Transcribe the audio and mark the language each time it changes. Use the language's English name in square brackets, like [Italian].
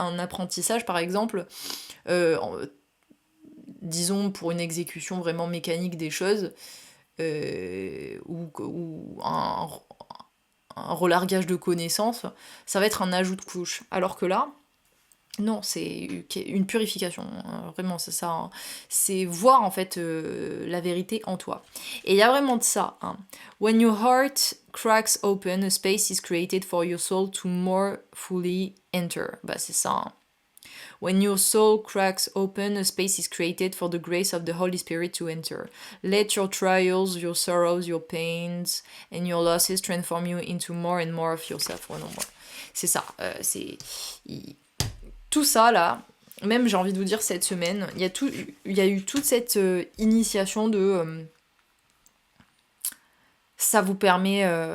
[French] Un apprentissage, par exemple, disons pour une exécution vraiment mécanique des choses, ou un relargage de connaissances, ça va être un ajout de couche. Alors que là, non, c'est une purification, vraiment, c'est ça. Hein. C'est voir en fait la vérité en toi. Et il y a vraiment de ça. Hein. [English] When your heart cracks open, a space is created for your soul to more fully enter. [French] Bah c'est ça. Hein. [English] When your soul cracks open, a space is created for the grace of the Holy Spirit to enter. Let your trials, your sorrows, your pains, and your losses transform you into more and more of yourself. [French] Oh non, c'est ça. Tout ça, là, même j'ai envie de vous dire cette semaine, il y a eu toute cette initiation de... ça vous permet...